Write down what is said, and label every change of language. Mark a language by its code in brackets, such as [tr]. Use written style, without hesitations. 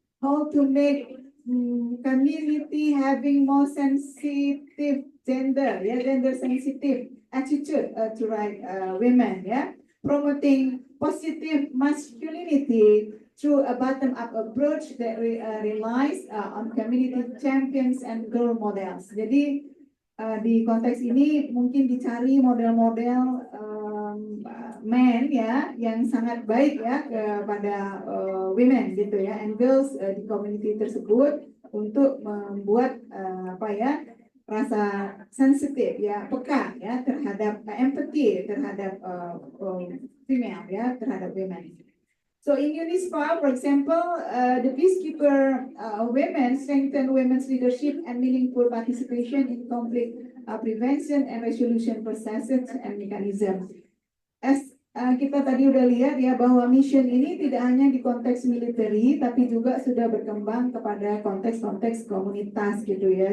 [en] How to make community having more sensitive gender, yeah, gender sensitive attitude to women, yeah? Promoting positive masculinity through a bottom-up approach that relies on community champions and role models. [id] Jadi di konteks ini mungkin dicari model-model men ya yang sangat baik ya kepada women gitu ya [en] and girls [id] di community tersebut untuk membuat rasa sensitif ya, peka ya terhadap empathy terhadap female ya, terhadap women. [en] So in UNISPA, for example, the peacekeeper women strengthen women's leadership and meaningful participation in conflict prevention and resolution processes and mechanisms. [id] As kita tadi udah lihat ya bahwa mission ini tidak hanya di konteks military tapi juga sudah berkembang kepada konteks-konteks komunitas gitu ya.